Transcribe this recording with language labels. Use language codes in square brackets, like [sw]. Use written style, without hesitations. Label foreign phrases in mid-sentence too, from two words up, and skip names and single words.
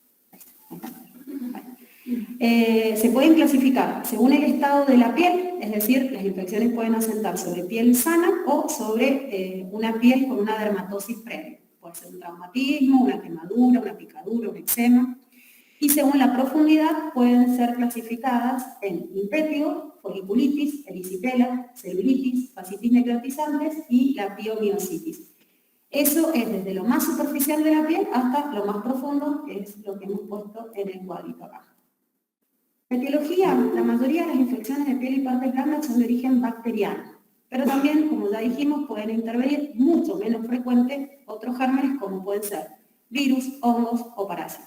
[es] Se pueden clasificar según el estado de la piel, es decir, las infecciones pueden asentar sobre piel sana o sobre una piel con una dermatosis previa. Puede ser un traumatismo, una quemadura, una picadura, un eczema. Y según la profundidad pueden ser clasificadas en impétigo, foliculitis, erisipela, celulitis, fascitis necrotizantes y la piomiositis. Eso es desde lo más superficial de la piel hasta lo más profundo, que es lo que hemos puesto en el cuadrito acá. En etiología, la mayoría de las infecciones de piel y partes blandas son de origen bacteriano, pero también, como ya dijimos, pueden intervenir mucho menos frecuente otros gérmenes como pueden ser virus, hongos o parásitos.